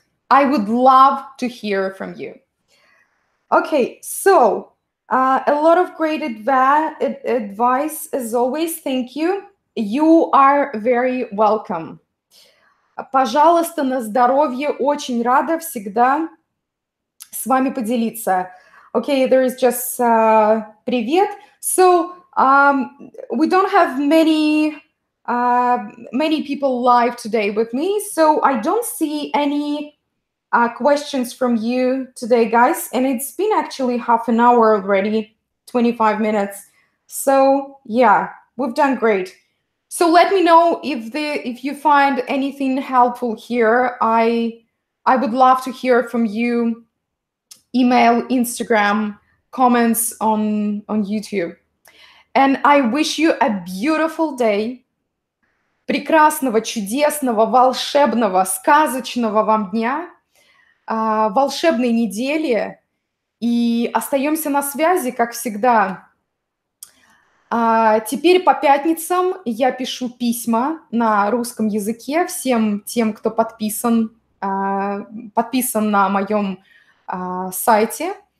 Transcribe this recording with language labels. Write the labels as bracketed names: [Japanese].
[English] I would love to hear from you. Okay, so a lot of great advice as always. Thank you. You are very welcome. [Russian] Пожалуйста, на здоровье. Очень рада всегда с вами поделиться. [English] Okay, there is just привет. So we don't have many people live today with me, so I don't see any questions from you today, guys. And it's been actually half an hour already, 25 minutes. So yeah, we've done great. So let me know if you find anything helpful here. I would love to hear from you. Email, Instagram, comments on YouTube. And I wish you a beautiful day. [Russian] Прекрасного, чудесного, волшебного, сказочного вам дня, волшебной недели. И остаемся на связи, как всегда. Теперь по пятницам я пишу письма на русском языке всем тем, кто подписан на моем сайте.